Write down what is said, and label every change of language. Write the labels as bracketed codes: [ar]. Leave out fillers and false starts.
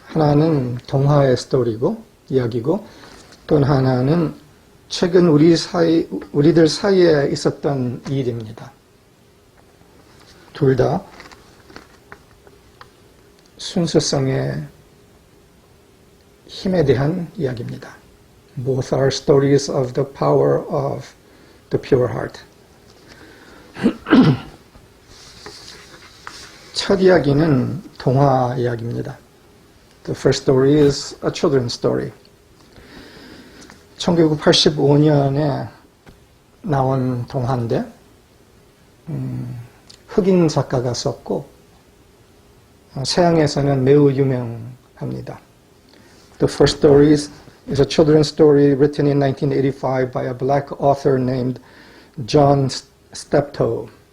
[ko] 하나는 동화의 스토리고, 이야기고, 또 하나는 최근 우리들 사이에 있었던 일입니다. 둘 다 순수성의 힘에 대한 이야기입니다. [en] Both are stories of the power of the pure heart. [ko] 첫 이야기는 동화 이야기입니다. [en] The first story is a children's story. [ko] 1985년에 나온 동화인데 흑인 작가가 썼고 서양에서는 매우 유명합니다. [en] The first story is a children's story written in 1985 by a black author named John Steptoe.